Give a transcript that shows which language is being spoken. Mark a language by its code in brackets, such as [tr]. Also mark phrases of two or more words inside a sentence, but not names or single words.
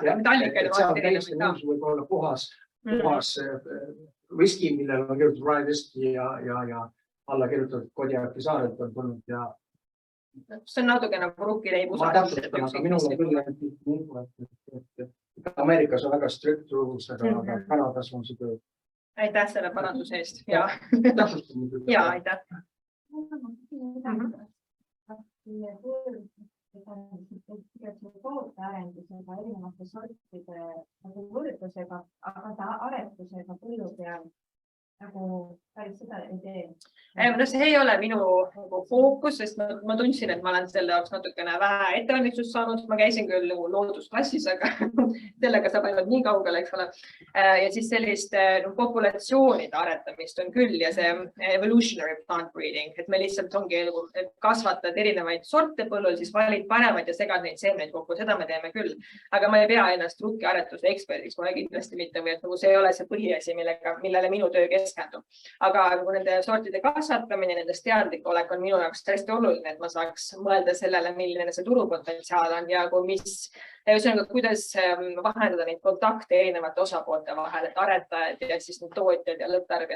[et] Seal võib olla puhas viski, millel on kirjutatud [en] rye whisky [et] ja alla kirjutatud Kodiaki saarelt on tulnud ja see on natuke nagu rukkileib. Ma täpsustan, aga minul on küll, et Ameerikas on väga [en] strict rules, [et] aga Kanadas on see töö. Aitäh selle paranduse eest. Ja aitäh. Tootearendusega, erinevate sortide võrdlusega, aga ta aretusega põllu peal nagu päris seda ei tee. See ei ole minu fookus, sest ma tundsin, et ma olen selle jaoks natukene vähe ettevalmistust saanud. Ma käisin küll loodusklassis, aga sellega saab ainult nii kaugele, eks ole. Ja siis sellist populatsioonide aretamist on küll ja see [en] evolutionary plant breeding, [et] et me lihtsalt ongi kasvatad erinevaid sorte põllul, siis valid paremad ja segad neid seemneid kokku. Seda me teeme küll. Aga ma ei pea ennast rukkiaretuse eksperdiks, ma kindlasti mitte, või et see ei ole see põhiasi, millele minu töö keskendub. Aga nende sortide kasvatamine, nendest teadlik olek on minu jaoks hästi oluline, et ma saaks mõelda sellele, milline see turupotentsiaal on ja kuidas vahendada neid kontakte erinevate osapoolte vahel, et aretajad ja siis need tootjad ja lõpptarbijad.